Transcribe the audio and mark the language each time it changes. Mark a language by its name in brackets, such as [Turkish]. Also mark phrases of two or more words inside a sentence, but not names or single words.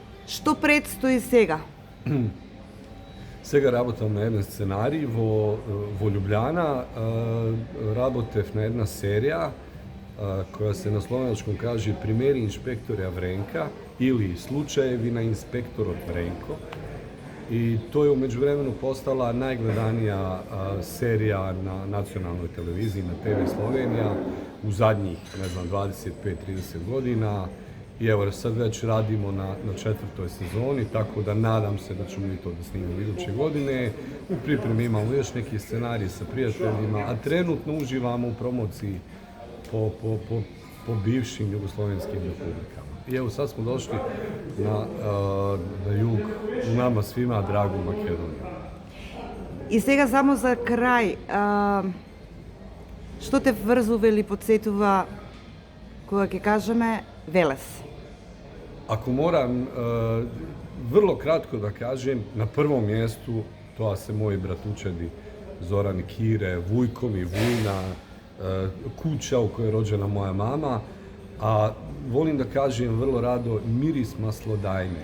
[Macedonian] Што предстои сега? Сега работам на еден сценарij во Ljubljana. Работев на една серија [Serbian] koja se na slovenačkom kaže Primeri inšpektorja Vrenka ili Slučajevi na inspektorov Vrenko. I to je u međuvremenu postala najgledanija serija na nacionalnoj televiziji, na TV Slovenija u zadnjih, 25-30 godina. I evo, sad već radimo na 4. sezoni, tako da nadam se da ćemo i to da snimimo iduće godine. U pripremi imamo još neki scenarij sa prijateljima, a trenutno uživamo u promociji po bivšim jugoslovenskim republikama. I evo, sad smo došli na jug, u nama svima dragu Makedoniju. [Macedonian] И сега само за крај, што те врзува или подсетува кога ќе кажеме Велес? [Serbian] Ako moram vrlo kratko da kažem, na prvom mjestu to se moji bratučadi Zoran i Kire, Vujkom i Vujna, kuća u kojoj je rođena moja mama, a volim da kažem vrlo rado miris maslodajne.